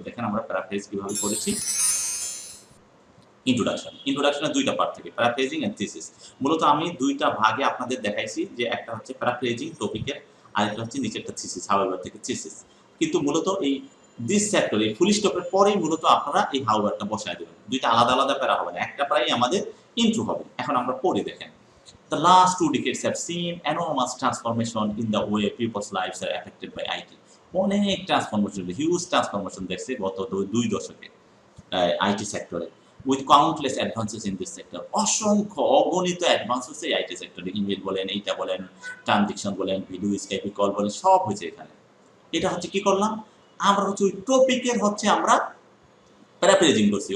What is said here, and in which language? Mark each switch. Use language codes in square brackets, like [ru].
[bn] দেখেন আমরা প্যারাফ্রেজ কিভাবে করেছি। ইন্ট্রোডাকশনের দুইটা পার্ট থেকে, প্যারাফ্রেজিং এন্ড থিসিস। মূলত আমি দুইটা ভাগে আপনাদের দেখাইছি, যে একটা হচ্ছে প্যারাফ্রেজিং টপিকের, আরেকটা হচ্ছে নিচেরটা থিসিস, হাউএভার থেকে থিসিস। কিন্তু মূলত এই দিস সেক্টর, এই ফুল স্টপের পরেই মূলত আপনারা এই হাউএভারটা বসায় দেবেন। দুইটা আলাদা আলাদা প্যারা হবে না, একটা প্যারাই আমাদের ইন্ট্রো হবে। এখন আমরা পড়ে দেখেন। [en] The last 2 decades have seen enormous transformation in the way people's lives are affected by IT. [bn] অনেক ট্রান্সফরমেশন, হিউজ ট্রান্সফরমেশন দেখছে গত 2 দশকে আইটি সেক্টরে, [en] With countless advances in this sector. [bn] অসংখ্য অগণিত অ্যাডভান্স হচ্ছে আইটি সেক্টরে। ইমেল বলেন, এইটা বলেন, ট্রানজেকশন বলেন, ভিডিও স্কাইপে কল বলেন, সব হয়েছে এখানে। এটা হচ্ছে কি করলাম, আমরা হচ্ছে ওই টপিকের হচ্ছে আমরা প্যারাফ্রেজিং করছি।